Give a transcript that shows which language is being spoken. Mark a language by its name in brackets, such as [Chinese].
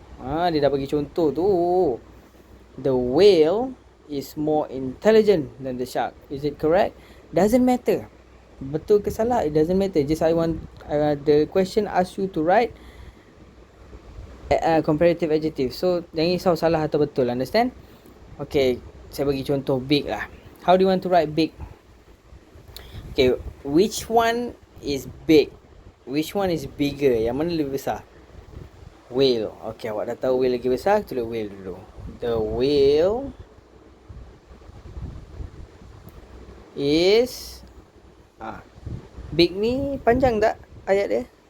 [Malay] Dia dah bagi contoh tu. [English] The whale is more intelligent than the shark. Is it correct? Doesn't matter. [Malay] Betul ke salah? [English] It doesn't matter. Just I want the question ask you to write comparative adjective. [Malay] So jangan risau salah atau betul. [English] Understand? [Malay] Okay, saya bagi contoh big lah. [English] How do you want to write big? Okay, which one is big? Which one is bigger? [Malay] Yang mana lebih besar? [English] Whale. [Malay] Okay, awak dah tahu whale lagi besar. Tulis whale dulu. [English] The whale is big [Malay] ni panjang tak ayat dia?